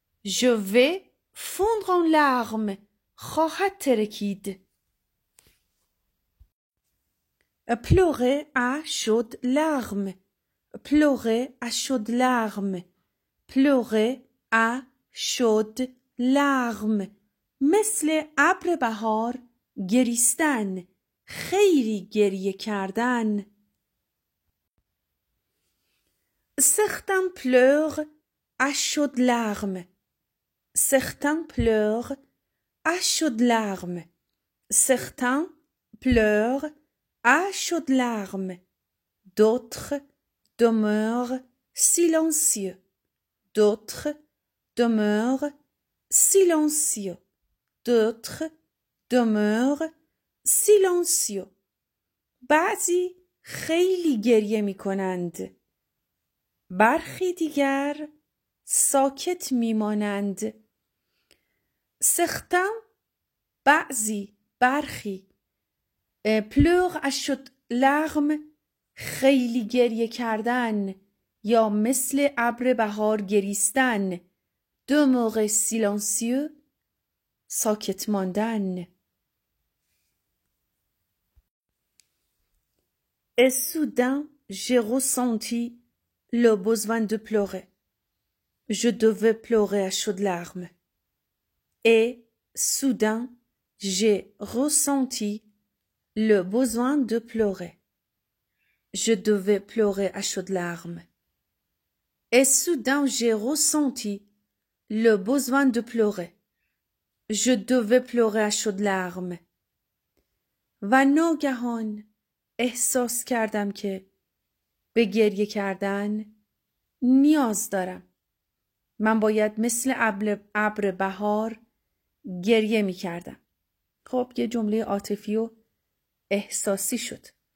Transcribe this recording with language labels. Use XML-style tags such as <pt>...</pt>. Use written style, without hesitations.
<fr>je vais fondre en larmes</fr> <fa>خواهد ترکید.</fa> <fr>pleurer à chaudes larmes pleurer à chaudes larmes pleurer à chaudes larmes</fr> <fa>مثل ابر بهار گریستن، خیلی گریه کردن.</fa> <fr>certains pleurent à chaudes larmes certains pleurent à chaudes larmes certains pleurent à chaudes larmes d'autres demeurent silencieux d'autres demeurent silencieux d'autres demeurent silencieux.</fr> <fa>بعضی خیلی گریه می کنند، برخی دیگر ساکت می مانند.</fa> <fr>certains</fr> <fa>بعضی، برخی.</fa> <fr>pleure à chaudes larmes</fr> <fa>خیلی گریه کردن یا مثل ابر بهار گریستن.</fa> <fr>demeurer silencieux</fr> <fa>ساکت ماندن.</fa> <fr>Et soudain j'ai ressenti le besoin de pleurer. Je devais pleurer à chaudes larmes. Et soudain j'ai ressenti le besoin de pleurer. Je devais pleurer à chaudes larmes. Et soudain j'ai ressenti le besoin de pleurer. Je devais pleurer à chaudes larmes.</fr> <fa>و ناگهان احساس کردم که به گریه کردن نیاز دارم. من باید مثل ابر بهار گریه می کردم. خب یه جمله عاطفی و احساسی شد.</fa>